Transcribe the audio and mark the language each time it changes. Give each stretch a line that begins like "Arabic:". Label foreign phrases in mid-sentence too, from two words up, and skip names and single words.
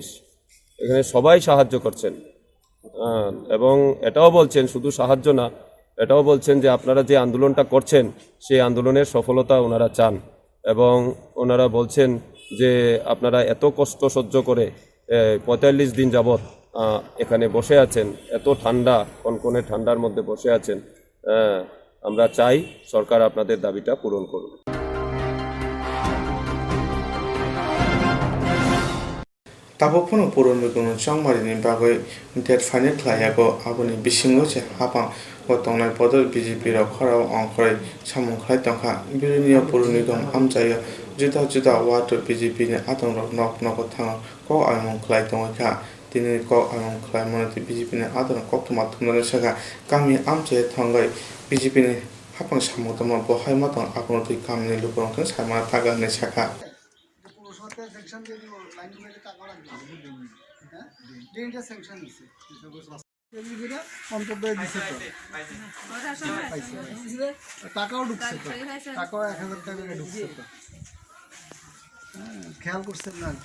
Bangla: এখানে সবাই সাহায্য করছেন এবং এটাও বলছেন, শুধু সাহায্য না, এটাও বলছেন যে আপনারা যে আন্দোলনটা করছেন সেই আন্দোলনের সফলতা ওনারা চান এবং ওনারা বলছেন যে আপনারা এত কষ্ট সহ্য করে 45 দিন যাবৎ এখানে বসে আছেন, এত ঠান্ডা কনকনে ঠান্ডার মধ্যে বসে আছেন, আমরা চাই সরকার আপনাদের দাবিটা পূরণ করুন।
Kok Borok: তাবকফোনো পুরনবিগুন সংমারিनि बागै डेट फाइनेल ख्लायागो आबोनि बिसिङाव से हाबां गतंनाय बदल बिजेपि रौ खराव अंखरै सामुं ख्लाय तंखा बिरोनिया पुरनिगम हामजायो जुदा जुदा वाट बिजेपि नि आदं रौ नक नक थाङो क आइमुं ख्लाय तंखा दिनै क आइमुं ख्लाय मनति बिजेपि नि आदं कक्तमा थुमनानै सगा गामि आमजे थांगै बिजेपि नि हाबां सामुं तमा बहाय मातं आबनति गामिनि लुबरंथों सामा थागानि साखा
Bangla: টাকাও ঢুকছে তো, টাকাও 1000 টাকা ঢুকছে তো, খেয়াল করছেন না আর কি।